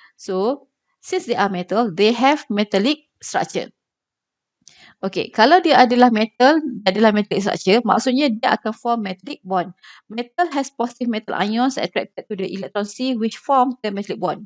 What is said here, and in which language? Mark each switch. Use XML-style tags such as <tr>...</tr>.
<en>So, since they are metal, they have metallic structure.</en> <ms>Okay, kalau dia adalah metal, adalah metallic structure, maksudnya dia akan</ms> <en>form metallic bond. Metal has positive metal ions attracted to the electron C which form the metallic bond.</en>